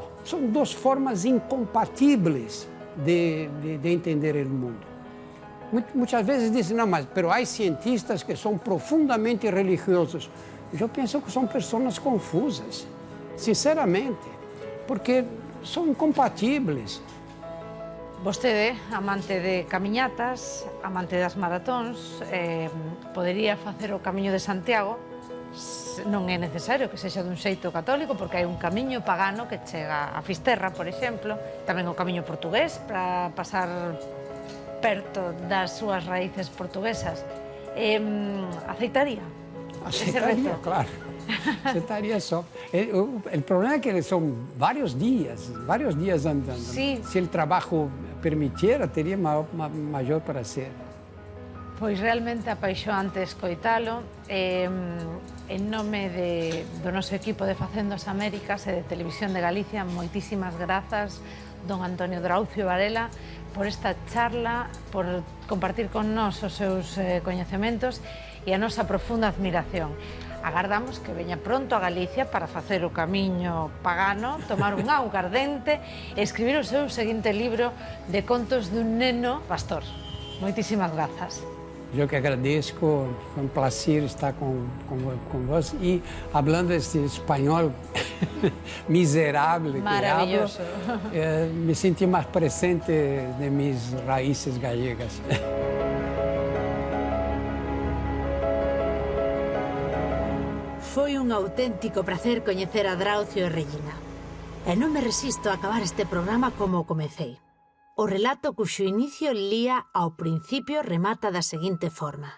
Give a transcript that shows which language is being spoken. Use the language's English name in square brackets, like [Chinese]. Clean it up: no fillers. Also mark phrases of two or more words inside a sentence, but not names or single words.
[Portuguese] São duas formas incompatíveis de entender o mundo. Muitas vezes dizem, não, mas há cientistas que são profundamente religiosos. Eu penso que são pessoas confusas, sinceramente, porque são incompatíveis. [Galician] Vostede, amante de camiñatas, amante das maratóns, podería facer o Camiño de Santiago. Non é necesario que sexa dun xeito católico, porque hai un camiño pagano que chega a Fisterra, por exemplo, tamén o camiño portugués para pasar perto das súas raíces portuguesas. [Portuguese] Aceitaría? Aceitaría, claro. Aceitaría só. O problema é que são vários dias andando. [Galician] Sí. [Portuguese] Se o trabalho permitiera, teria maior prazer. [Galician] Pois realmente apaixoante escoitalo. En nome do noso equipo de Facendo as Américas e de Televisión de Galicia, moitísimas grazas, don Antonio Draucio Varela, por esta charla, por compartir con nós os seus coñecementos e a nosa profunda admiración. Agardamos que veña pronto a Galicia para facer o camiño pagano, tomar un auga ardente e escribir o seu seguinte libro de contos dun neno pastor. Moitísimas grazas. [Portuguese] Eu que agradeço, foi um prazer estar com você e falando este espanhol miserável que hablo, me senti mais presente de minhas raízes gallegas. [Galician] Foi un auténtico prazer coñecer a Draucio e Regina. E non me resisto a acabar este programa como o comecei. O relato cuxo inicio lía ao principio remata da seguinte forma.